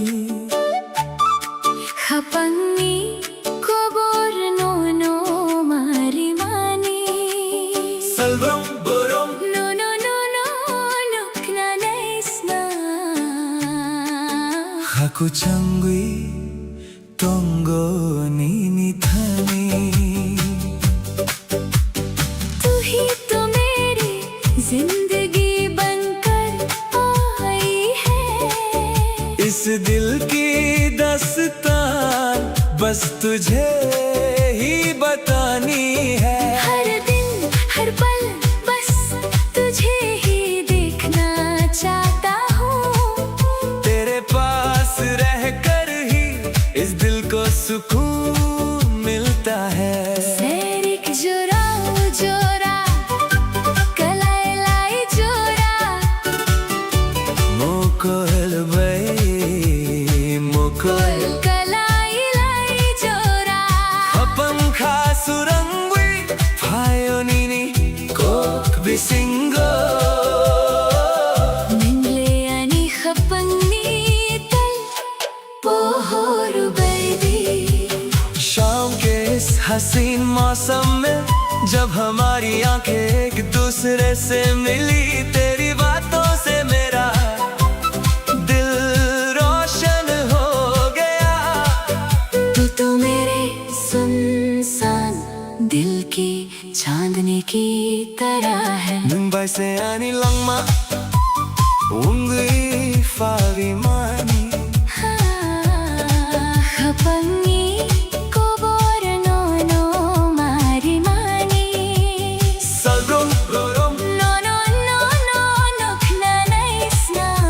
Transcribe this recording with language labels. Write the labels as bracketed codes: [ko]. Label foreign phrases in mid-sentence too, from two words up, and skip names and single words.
[trp] Hapangi kobor no mari mani Salbrom borom No nukna naisna Haku changwi tongo nini thani [hi] तू ही तो मेरी जिंदगी बनकर आई है इस दिल की दास्तान बस तुझे ही बतानी है हर दिन हर पल बस तुझे ही देखना चाहता हूँ तेरे पास रहकर ही इस दिल को सुकून मिलता है [trp] Serik jura jura kalai lai jura Mokol bay mokol kalai lai jura Apam khasurangwi phaionini kok bisingo Mingle ani khapangni tal pohor baby [hi] शाम के इस हसीन मौसम में जब हमारी आंखें एक दूसरे से मिली तेरी बातों से मेरा दिल रोशन हो गया तू तो मेरे सुनसान दिल की चांदनी की तरह है [trp] Mumbai से आनी लंगमा ungwi fawi mani Hapangi kobor no mari mani Salbrom borom No nukna naisna